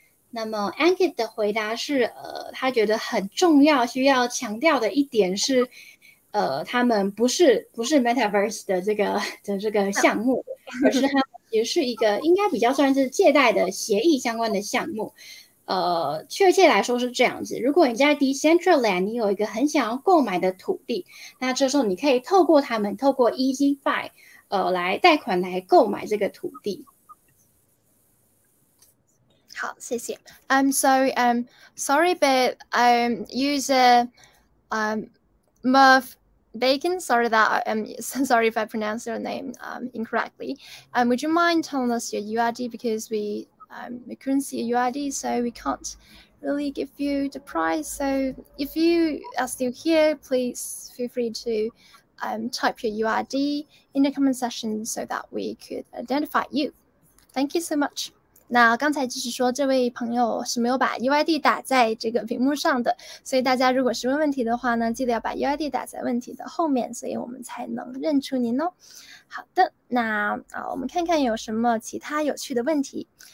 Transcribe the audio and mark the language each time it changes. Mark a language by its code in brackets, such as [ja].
[zh] 那么 Ankitt 的回答是他觉得很重要，需要强调的一点是他们不是 Metaverse 的这个项目，而是他们其实是一个应该比较算是借贷的协议相关的项目。确切来说是这样子，如果你在 Decentraland 你有一个很想要购买的土地，那这时候你可以透过EasyFi 来贷款来购买这个土地。好，谢谢。 [en] Sorry, but user Merv Bacon. Sorry that sorry if I pronounced your name incorrectly. Would you mind telling us your UID, because we couldn't see your UID, so we can't really give you the prize. So if you are still here, please feel free to type your UID in the comment section so that we could identify you. Thank you so much. [zh] 那刚才就是说这位朋友是没有把 UID 打在这个屏幕上的，所以大家如果是问问题的话呢，记得要把 UID 打在问题的后面，所以我们才能认出您哦。好的，那我们看看有什么其他有趣的问题。